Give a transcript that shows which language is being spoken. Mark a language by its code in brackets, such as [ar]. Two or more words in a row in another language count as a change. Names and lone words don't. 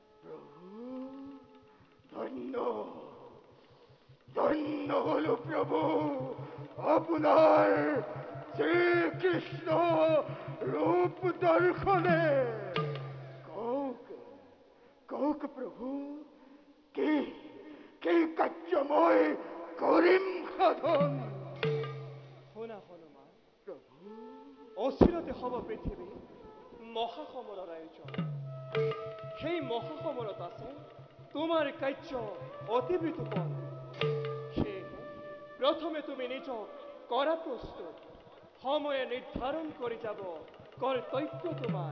[as] প্রভু ধন্য ধন্য হলো প্রভু আপনার শ্রীকৃষ্ণ রূপ দর্শনে কৌক প্রভু কি কি কার্যময় করিম সাধন শুনা হনুমান প্রভু অচিৰতে হব পৃথিৱী মহাসমৰৰ আয়োজন সেই মহাসমৰত আছে তোমাৰ কাৰ্য অতি বিতোপন। সেয়েহে প্ৰথমে তুমি নিজক কৰা প্ৰস্তুত, সময়ে নিৰ্ধাৰণ কৰি যাব কৰ্তব্য তোমাৰ।